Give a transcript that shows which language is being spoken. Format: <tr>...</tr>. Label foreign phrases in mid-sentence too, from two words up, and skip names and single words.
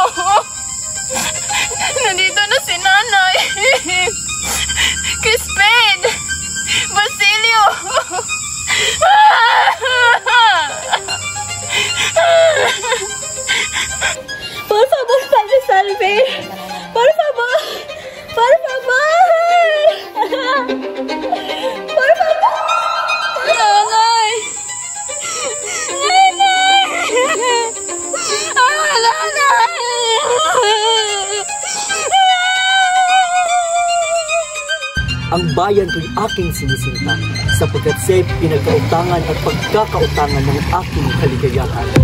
<tl>Nandito na si nanay! Crispin! Basilio!</tl> <es>Por favor, Padre Salve! Por favor! Por favor! Por favor!</es> <tl>Nanay! Ang bayan ko'y aking sinisinta sapagkat siya'y pinagkautangan at pagkakautangan ng aking kaligayahan.</tl>